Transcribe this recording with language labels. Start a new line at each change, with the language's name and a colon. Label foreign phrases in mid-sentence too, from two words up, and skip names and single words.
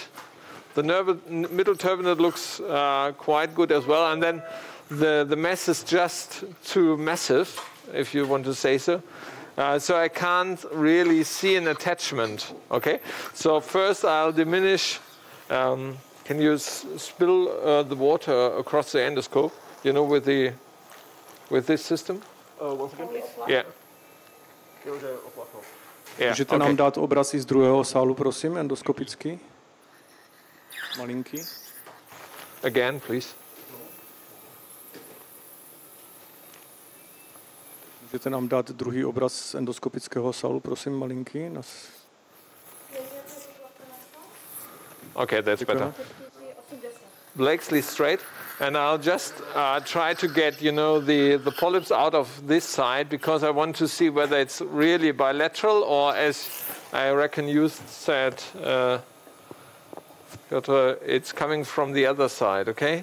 English: The middle turbinate looks quite good as well, and then the mass is just too massive, if you want to say so. So I can't really see an attachment. Okay. So first I'll diminish. Can you spill the water across the endoscope? You know, with this system. Once again. Yeah.
Czech: Můžete nám dát obraz i z druhého sálu, prosím, endoskopický? Malinký.
English: Again, please.
Czech: Můžete nám dát druhý obraz z endoskopického sálu, prosím, malinký?
English: Okay, that's better. Blakesley straight, and I'll just try to get, you know, the polyps out of this side, because I want to see whether it's really bilateral or, as I reckon you said, it's coming from the other side, okay?